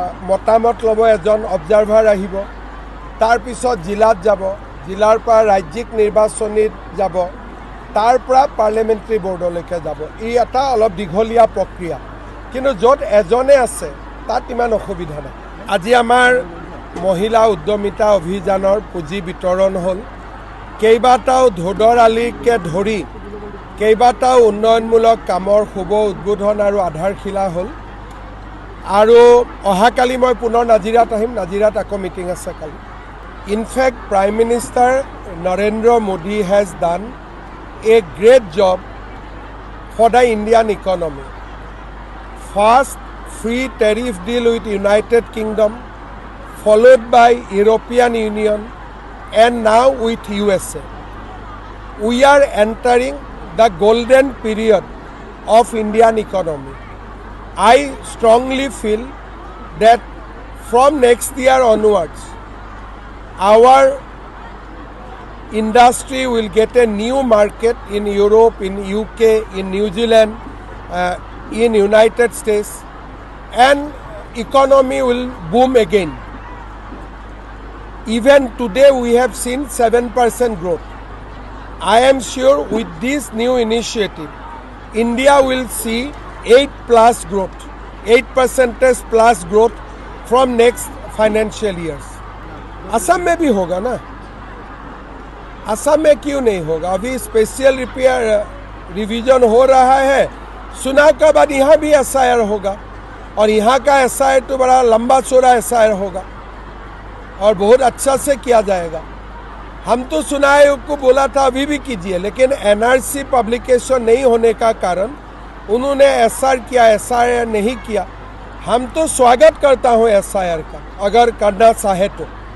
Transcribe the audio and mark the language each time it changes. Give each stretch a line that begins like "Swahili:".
Assamese: মতামত ল'ব এজন অবজাৰ্ভাৰ আহিব তাৰপিছত জিলাত যাব জিলাৰ পৰা ৰাজ্যিক নিৰ্বাচনীত যাব তাৰ পৰা পাৰ্লিয়ামেণ্টাৰী বৰ্ডলৈকে যাব ই এটা অলপ দীঘলীয়া প্ৰক্ৰিয়া কিন্তু য'ত এজনে আছে তাত ইমান অসুবিধা নাই আজি আমাৰ মহিলা উদ্যমিতা অভিযানৰ পুঁজি বিতৰণ হ'ল কেইবাটাও ধোদৰ আলিকে ধৰি কেইবাটাও উন্নয়নমূলক কামৰ শুভ উদ্বোধন আৰু আধাৰশিলা হ'ল আৰু অহাকালি মই পুনৰ নাজিৰাত আহিম নাজিৰাত আকৌ মিটিং আছে কালি in fact prime minister Narendra Modi
English: Has done a great job for the Indian economy. First, free tariff deal with United Kingdom, followed by European Union, and now with USA. We are entering the golden period of Indian economy. I strongly feel that from next year onwards, our industry will get a new market in Europe, in UK, in New Zealand, in United States, and economy will boom again. Even today we have seen 7% growth. I am sure with this new initiative, India will see 8+ growth, 8% plus growth from next financial years.
Hindi: Assam में भी होगा ना असम में क्यों नहीं होगा अभी special revision हो रहा है सुना के बाद यहाँ भी SIR होगा और यहाँ का SIR तो बड़ा लंबा चौड़ा SIR होगा और बहुत अच्छा से किया जाएगा हम तो चुनाव आयोग को बोला था अभी भी कीजिए लेकिन NRC पब्लिकेशन नहीं होने का कारण उन्होंने SR किया SIR नहीं किया हम तो स्वागत करता हूँ SIR का अगर करना चाहे तो